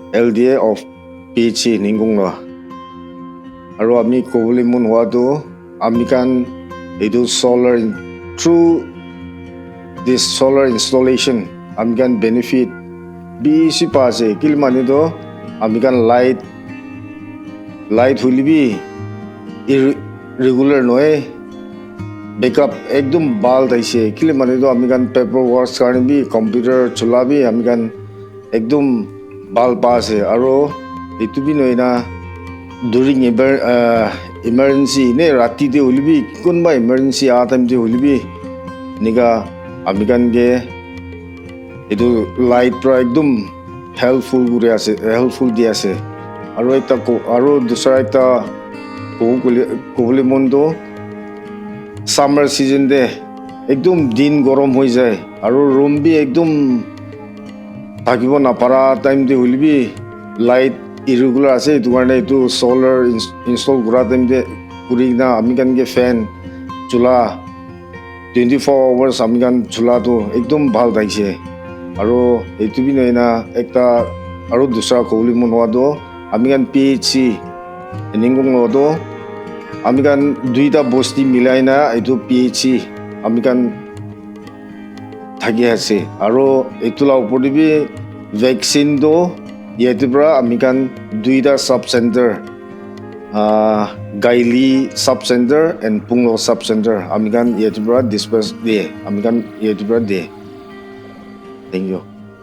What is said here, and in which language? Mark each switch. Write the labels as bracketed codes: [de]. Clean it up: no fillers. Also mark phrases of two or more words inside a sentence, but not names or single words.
[en] LDA of PHC Heningkunglwa. [nag] Aru ami kobole mon hoa tu ami kan edu solar [en] through this solar installation [nag] ami kan benefit bisi pa ase kil mani do ami kan light hulibi irregular noe backup ekdum bal taise kil mani do ami kan [en] paper work [nag] karne bi computer chulabi ami kan ekdum bal pa ase aro etu bi noina [en] during emergency [nag] ne rati de hulibi kunba emergency a time de hulibi niga ami kan ge etu light pro ekdum helpful di ase aro ekta aro dusra ekta kobole mon do [en] summer season [nag] de ekdum din gorom hoi jay aro room bi ekdum thakibo na para time de hulibi light irregular ase etu karne etu [en] solar install [nag] kura time de puri na ami kan ge fan chula [en] 24 hours [nag] ami kan chula tu ekdum bhal thaise aro etu bi noina ekta aro dusra kobole mon hoa do ami kan PHC Heningkunglwa do ami kan duita bosti milai na etu PHC ami kan thaki ase aro etula upor de bi vaccine do yete pra ami kan duita [en] sub center Gaili sub center and Punglo sub center [nag] ami kan yete pra disperse de ami kan yete pra de. [en] Thank you.